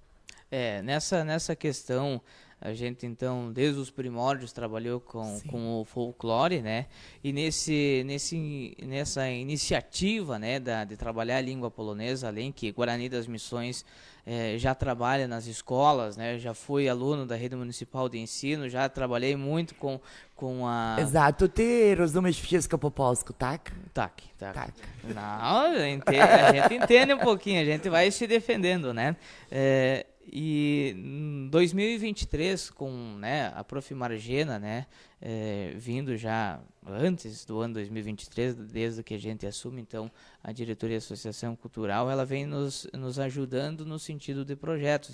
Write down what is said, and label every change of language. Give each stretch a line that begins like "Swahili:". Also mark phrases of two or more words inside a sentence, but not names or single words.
Portuguese: Nessa questão, a gente, então, desde os primórdios, trabalhou com o folclore, né? E nessa iniciativa, né, de trabalhar a língua polonesa, além que Guarani das Missões já trabalha nas escolas, né? Já fui aluno da Rede Municipal de Ensino, já trabalhei muito com a... Exato,
Polish: ty rozumiesz wszystko po polsku, tak? Tak.
Portuguese: Não, a gente entende um pouquinho, a gente vai se defendendo, né? E em 2023, com, né, a Prof. Margena, né, vindo já antes do ano 2023, desde que a gente assume, então, a diretoria da Associação Cultural, ela vem nos ajudando no sentido de projetos.